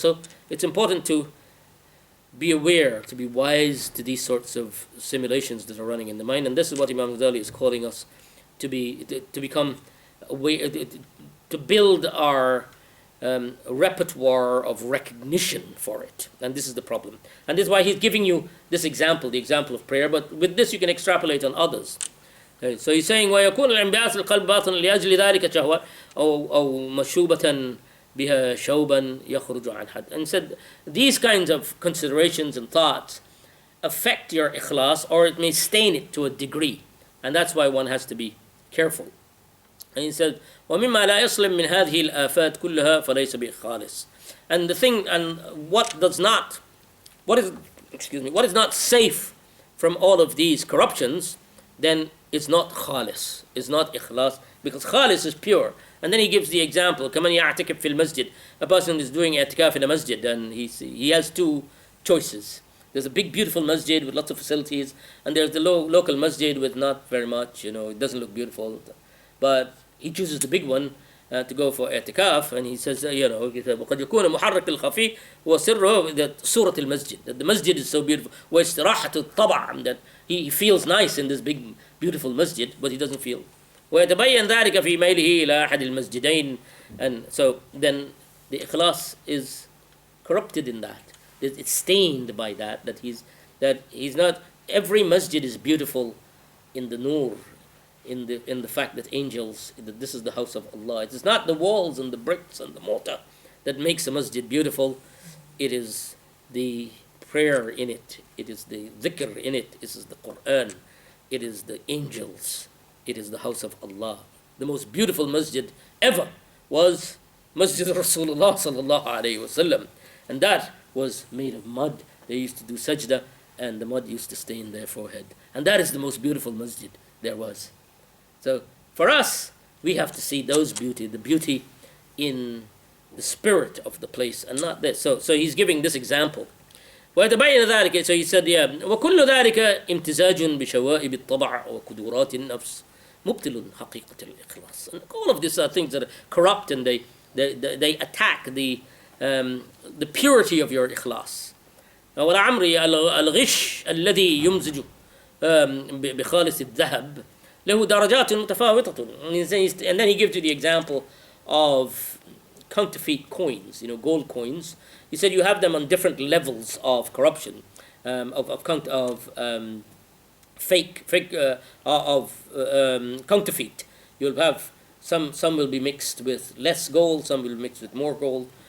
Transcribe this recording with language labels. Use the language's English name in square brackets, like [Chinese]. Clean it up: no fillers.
[English] So it's important to be aware, to be wise to these sorts of simulations that are running in the mind. And this is what Imam Ghazali is calling us to become aware, to build our repertoire of recognition for it. And this is the problem. And this is why he's giving you this example, the example of prayer. But with this you can extrapolate on others. So he's saying [Arabic] وَيَكُونُ الْإِنْبِعَاثُ الْقَلْبِ بَاطِنًا لِأَجْلِ ذَلِكَ شَهْوَةً أو مَشُوبَةً بها شوبا يخرج عن حد. [English] And said these kinds of considerations and thoughts affect your ikhlas, or it may stain it to a degree, and that's why one has to be careful. And he said [Arabic] ومما لا يسلم من هذه الآفات كلها فليس بخالص. [English] And the thing, and what is not safe from all of these corruptions, then it's not khalis, it's not ikhlas, because khalis is pure. And then he gives the example, [Arabic] كَمَنْ يَعْتِكِفْ فِي الْمَسْجِدِ. [English] A person is doing i'tikaf in a masjid, and he has two choices. There's a big, beautiful masjid with lots of facilities, and there's the local masjid with not very much, you know, it doesn't look beautiful. But he chooses the big one to go for i'tikaf, and he says, you know, [Arabic] وَقَدْ يَكُونَ مُحَرِّكِ الْخَفِي وَسِرُّهُ [English] that [Arabic] سورة المسجد, [English] that the masjid is so beautiful, [Arabic] وَإِسْتِرَاحَةُ الطَّبَعِ, [English] that he feels nice in this big, beautiful masjid, but he doesn't feel. [Arabic] ويتبين ذلك في ميله إلى أحد المسجدين. [English] And so then the ikhlas is corrupted in that. It's stained by that he's not. Every masjid is beautiful in the nur, in the fact that angels, that this is the house of Allah. It is not the walls and the bricks and the mortar that makes a masjid beautiful. It is the prayer in it. It is the dhikr in it. It is the Quran. It is the angels. It is the house of Allah. The most beautiful masjid ever was Masjid Rasulullah sallallahu alayhi wasallam, and that was made of mud. They used to do sajda, and the mud used to stain their forehead. And that is the most beautiful masjid there was. So for us, we have to see the beauty in the spirit of the place, and not this. So he's giving this example. [Arabic] ويتبين ذلك. [English] So he said, yeah, [Arabic] وكل ذلك امتزاج بشوائب الطبع وكدورات النفس مبطل حقيقة الإخلاص. [English] And all of these are things that are corrupt, and they attack the purity of your ikhlas. [Arabic] ولعمري الغش الذي يمزج بخالص الذهب له درجات متفاوتة. [English] And then he gives you the example of counterfeit coins, you know, gold coins. He said you have them on different levels of corruption, counterfeit. You'll have some will be mixed with less gold, some will be mixed with more gold.